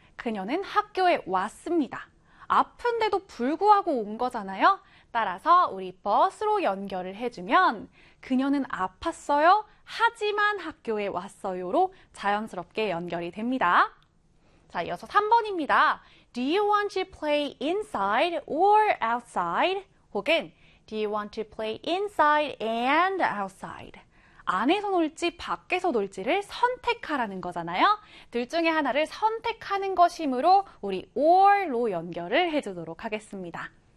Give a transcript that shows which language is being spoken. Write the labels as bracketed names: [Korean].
[Korean] 그녀는 학교에 왔습니다. 아픈데도 불구하고 온 거잖아요. 따라서 우리 but로 연결을 해주면 그녀는 아팠어요. 하지만 학교에 왔어요로 자연스럽게 연결이 됩니다. 자, 이어서 3번입니다. [English] Do you want to play inside or outside? [Korean] 혹은 [English] Do you want to play inside and outside? [Korean] 안에서 놀지 밖에서 놀지를 선택하라는 거잖아요. 둘 중에 하나를 선택하는 것이므로 우리 or로 연결을 해주도록 하겠습니다.